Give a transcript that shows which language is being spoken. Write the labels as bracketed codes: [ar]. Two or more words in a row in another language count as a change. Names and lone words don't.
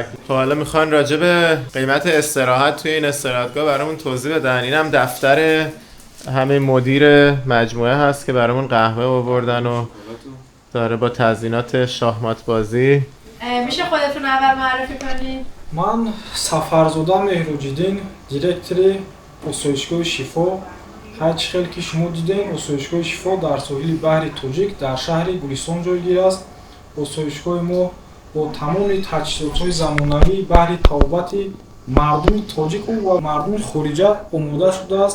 [fa] خب حالا میخوان راجع به قیمت استراحت توی این استراحتگاه برامون توضیح بدن. اینم دفتر همه مدیر مجموعه هست که برامون قهوه آوردن و داره با تزیینات شاهمات بازی. میشه خودتون اول معرفی کنید؟ [tg] Ман Сафарзода Меҳруҷиддин, директори осоишгоҳи шифо. ҳарчи хел ки шумо дидем, осоишгоҳи шифо дар соҳили баҳри тоҷик дар шаҳри гулистон ҷойгир аст. осоишгоҳи мо бо тамоми таҷҳизотҳои замонавӣ баҳри табобати мардуми тоҷику ва мардуми хориҷа омода шудааст.